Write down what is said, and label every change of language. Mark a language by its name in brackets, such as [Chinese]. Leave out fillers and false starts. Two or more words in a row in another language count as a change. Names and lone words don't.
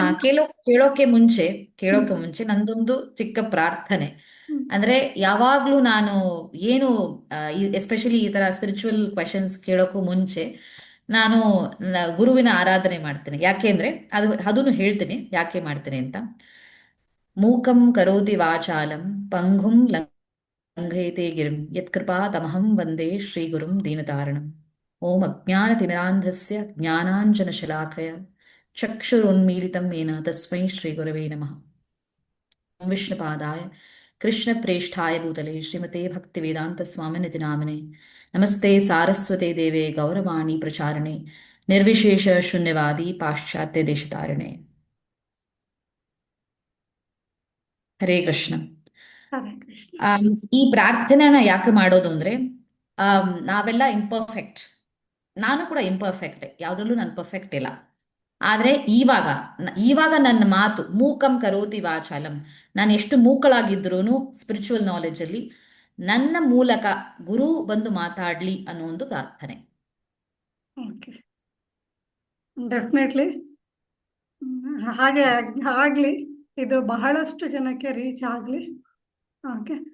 [Kannada] ಕೇಳೋಕೆ ಮುಂಚೆ ನಂದೊಂದು ಚಿಕ್ಕ ಪ್ರಾರ್ಥನೆ. ಅಂದ್ರೆ ಯಾವಾಗ್ಲೂ ನಾನು ಏನು ಎಸ್ಪೆಷಲಿ ಈ ತರ [English] spiritual questions [Kannada] ಕೇಳೋಕ್ಕೂ ಮುಂಚೆ ನಾನು ಗುರುವಿನ ಆರಾಧನೆ ಮಾಡ್ತೇನೆ. ಯಾಕೆ ಅಂದ್ರೆ ಅದನ್ನು ಹೇಳ್ತೇನೆ ಯಾಕೆ ಮಾಡ್ತೇನೆ ಅಂತ. [Sanskrit] ಮೂಕಂ ಕರೋತಿ ವಾಚಾಲಂ ಪಂಗುಂ ಲಂಘಯತೆ ಗಿರಿಂ ಯತ್ಕೃಪಾತಮಹಂ ವಂದೇ ಶ್ರೀಗುರುಂ ದೀನತಾರಣಂ. ಓಂ ಅಜ್ಞಾನತಿಮಿರಾಂಧಸ್ಯ ಜ್ಞಾನಾಂಜನಶಲಾಕಯ ಚಕ್ಷುರುನ್ಮೀಲಿತಂ ಯೇನ ತಸ್ಮೈ ಶ್ರೀಗುರವೇ ನಮಃ. ಓಂ ವಿಷ್ಣುಪಾದಾಯ ಕೃಷ್ಣಪ್ರೇಷ್ಠಾಯ ಭೂತಲೆ ಶ್ರೀಮತೆ ಭಕ್ತಿವೇದಾಂತ ಸ್ವಾಮಿನಿತಿ ನಾಮಿನೆ ನಮಸ್ತೆ ಸಾರಸ್ವತೆ ದೇವೆ ಗೌರವಾಣಿ ಪ್ರಚಾರಣೆ ನಿರ್ವಿಶೇಷ ಶೂನ್ಯವಾದಿ ಪಾಶ್ಚಾತ್ಯ ದೇಶತಾರಣೆ. ಹರೇ ಕೃಷ್ಣ. ಹರೇ ಕೃಷ್ಣ. [Kannada] ಈ ಪ್ರಾರ್ಥನೆನ ಯಾಕೆ ಮಾಡೋದು ಅಂದ್ರೆ, ನಾವೆಲ್ಲ ಇಂಪರ್ಫೆಕ್ಟ್. ನಾನು ಕೂಡ ಇಂಪರ್ಫೆಕ್ಟ್, ಯಾವ್ದ್ರಲ್ಲೂ ನಾನು ಪರ್ಫೆಕ್ಟ್ ಇಲ್ಲ. ಆದ್ರೆ ಇವಾಗ ನನ್ನ ಮಾತು [Sanskrit] ಮೂಕಂ ಕರೋತಿ ವಾಚಾಲಂ. [Kannada] ನಾನು ಎಷ್ಟು ಮೂಕಳಾಗಿದ್ರೂ [English] spiritual knowledge [Kannada] ಅಲ್ಲಿ ನನ್ನ ಮೂಲಕ ಗುರು ಬಂದು ಮಾತಾಡ್ಲಿ ಅನ್ನೋ ಒಂದು ಪ್ರಾರ್ಥನೆ. [English] okay, definitely [Kannada] ಹಾಗೆ ಆಗ್ಲಿ. ಇದು ಬಹಳಷ್ಟು ಜನಕ್ಕೆ ರೀಚ್ ಆಗ್ಲಿ. ಓಕೆ.